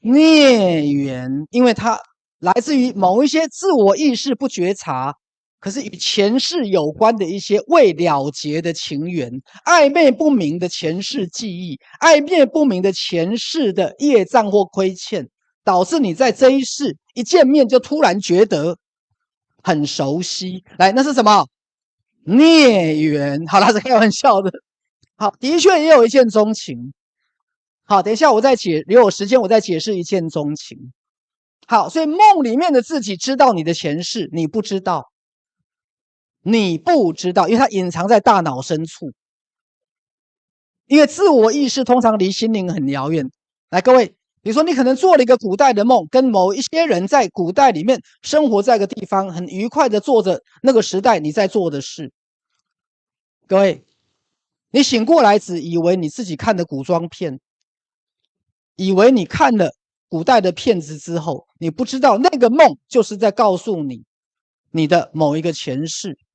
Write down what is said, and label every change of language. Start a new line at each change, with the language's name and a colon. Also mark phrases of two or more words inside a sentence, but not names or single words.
Chinese: 孽緣，因為它來自於某一些自我意識不覺察，可是與前世有關的一些未了結的情緣，曖昧不明的前世記憶，曖昧不明的前世的業障或虧欠，導致你在這一世一見面就突然覺得很熟悉。來，那是什麼？孽緣。好啦，是開玩笑的。好，的確也有一見鍾情。好，等一下我再留有時間我再解釋一見鍾情。好，所以夢裡面的自己知道你的前世，你不知道，因為它隱藏在大腦深處。因為自我意識通常離心靈很遙遠。來，各位，比如說你可能做了一個古代的夢，跟某一些人在古代裡面生活在一個地方，很愉快的做着那個時代你在做的事。各位，你醒過來只以為你自己看的古裝片，以為你看了古代的片子之後，你不知道那個夢就是在告訴你你的某一個前世。